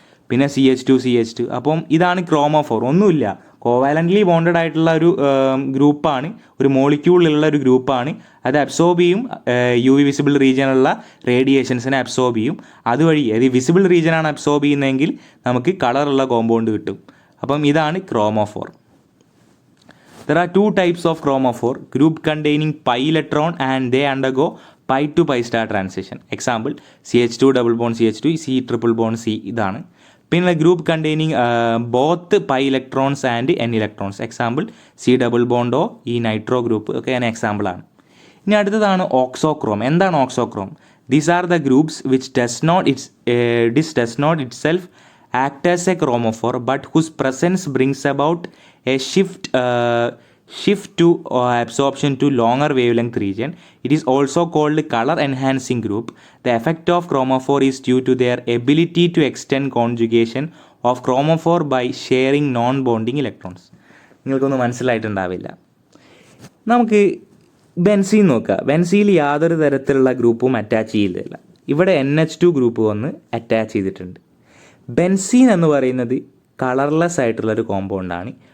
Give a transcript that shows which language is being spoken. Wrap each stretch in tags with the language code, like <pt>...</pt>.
<ml>പിന്നെ CH2. അപ്പം ഇതാണ് ക്രോമോഫോർ. ഒന്നുമില്ല, കോവാലൻ്റ്ലി ബോണ്ടഡ് ആയിട്ടുള്ള ഒരു ഗ്രൂപ്പാണ്, ഒരു മോളിക്യൂളിലുള്ള ഒരു ഗ്രൂപ്പാണ്. അത് അബ്സോർബ് ചെയ്യും, UV വിസിബിൾ റീജിയനുള്ള റേഡിയേഷൻസിനെ അബ്സോർബ് ചെയ്യും. അതുവഴി വിസിബിൾ റീജിയനാണ് അബ്സോർബ് ചെയ്യുന്നതെങ്കിൽ നമുക്ക് കളറുള്ള കോമ്പൗണ്ട് കിട്ടും. അപ്പം ഇതാണ് ക്രോമോഫോർ.</ml> <en>There are 2 types of chromophore: group containing pi electron and they undergo pi to pi star transition. Example, CH2 double bond CH2, C triple bond C. ഇതാണ്. പിന്നെ group containing both pi electrons and N electrons.</en> <ml>Example C+O, ഈ nitro group ഒക്കെ ഞാൻ എക്സാമ്പിളാണ്. ഇനി അടുത്തതാണ് ഓക്സോക്രോം. എന്താണ് ഓക്സോക്രോം?</ml> <en>These are the groups which does not itself act as a chromophore but whose presence brings about a shift to absorption to longer wavelength region. It is also called color enhancing group. The effect of chromophore is due to their ability to extend conjugation of chromophore by sharing non-bonding electrons.</en> <ml>നിങ്ങൾക്കൊന്നും മനസ്സിലായിട്ടുണ്ടാവില്ല. നമുക്ക് benzene നോക്കുക. ബെൻസീനിൽ യാതൊരു തരത്തിലുള്ള ഗ്രൂപ്പും attach ചെയ്തില്ല. ഇവിടെ NH2 group വന്ന് attach ചെയ്തിട്ടുണ്ട്. ബെൻസീൻ എന്ന് പറയുന്നത് കളർലെസ് ആയിട്ടുള്ളൊരു കോമ്പൗണ്ടാണ്.</ml>